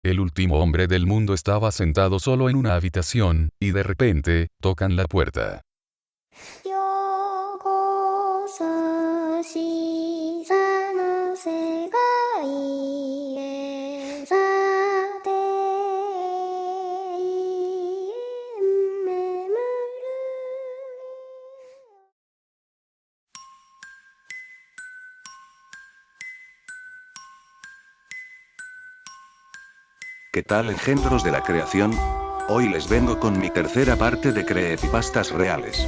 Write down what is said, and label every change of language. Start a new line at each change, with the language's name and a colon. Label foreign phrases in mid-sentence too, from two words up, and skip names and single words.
Spanish: El último hombre del mundo estaba sentado solo en una habitación, y de repente, tocan la puerta.
Japanese: ようこそ視座の世界へさて眠る
Spanish: ¿Qué tal, engendros de la creación? Hoy les vengo con mi tercera parte de creepypastas reales.